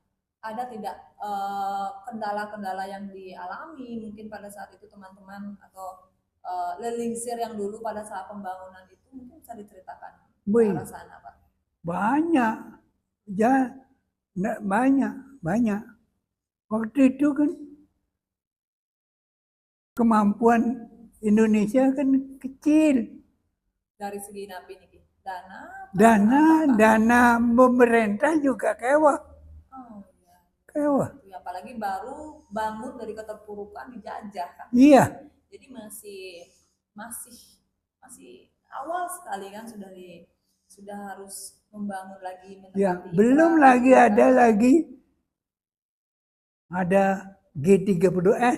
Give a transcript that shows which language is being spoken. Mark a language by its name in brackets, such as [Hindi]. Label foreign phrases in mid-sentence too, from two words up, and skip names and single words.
[Indonesian] Ada tidak kendala-kendala yang dialami mungkin pada saat itu teman-teman atau lelingsir yang dulu pada saat pembangunan itu mungkin bisa diceritakan perasaan apa? Banyak, ya, banyak. Waktu itu kan kemampuan Indonesia kan kecil. Dari segi napi nih, Dana pemerintah juga kewah. Oh, ya. Kewah. Apalagi baru bangun dari keterpurukan dijajah kan. Iya. Jadi masih awal sekali kan sudah harus membangun lagi. Ya, belum lagi ada G30S.